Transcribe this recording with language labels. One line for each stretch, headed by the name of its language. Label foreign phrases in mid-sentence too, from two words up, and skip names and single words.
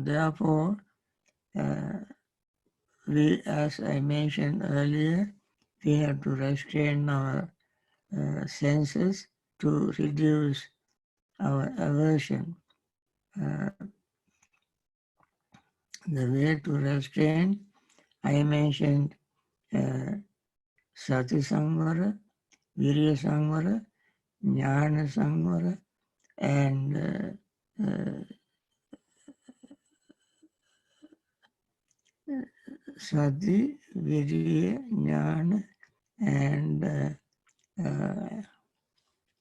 English: Therefore, we, as I mentioned earlier, we have to restrain our senses to reduce our aversion. The way to restrain, I mentioned
Pali: Sati Samvara, Virya Samvara, Jnana Samvara,
English: and Sati, Virya, Jnana, and